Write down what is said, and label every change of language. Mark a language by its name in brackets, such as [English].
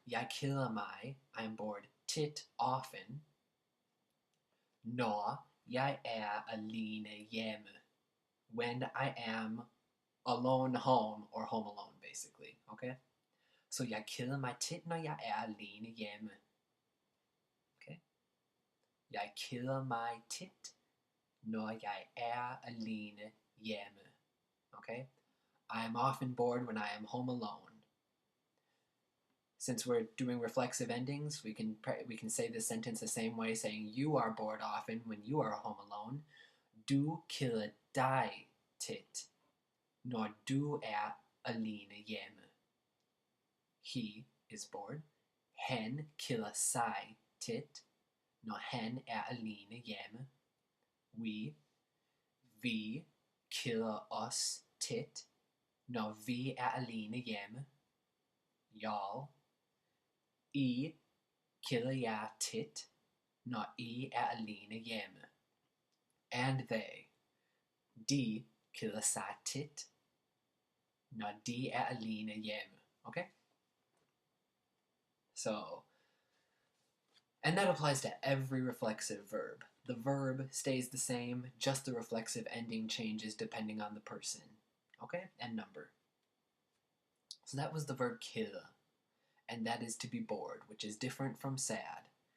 [Danish] Jeg keder mig, [English] I'm bored [Danish] tit, [English] often, [Danish] når jeg alene hjemme. [English] When I am alone home, or home alone, basically, okay? [Danish] Så jeg keder mig tit, når jeg er alene hjemme. [English] Okay? [Danish] Jeg keder mig tit, når jeg er alene hjemme. [English] Okay? I am often bored when I am home alone. Since we're doing reflexive endings, we can say this sentence the same way, saying you are bored often when you are home alone. [Danish] Du keder dig tit, når du er alene hjemme. [English] He is bored. [Danish] Han keder sig tit, når han er alene hjemme. Vi keder os tit, når vi er alene hjemme. [English] Y'all. [Danish] I keder jer tit, når I er alene hjemme. [English] And they. [Danish] De keder sig tit, når de er alene hjemme. [English] Okay? So, and that applies to every reflexive verb. The verb stays the same, just the reflexive ending changes depending on the person. Okay? And number. So that was the verb keder. And that is to be bored, which is different from sad.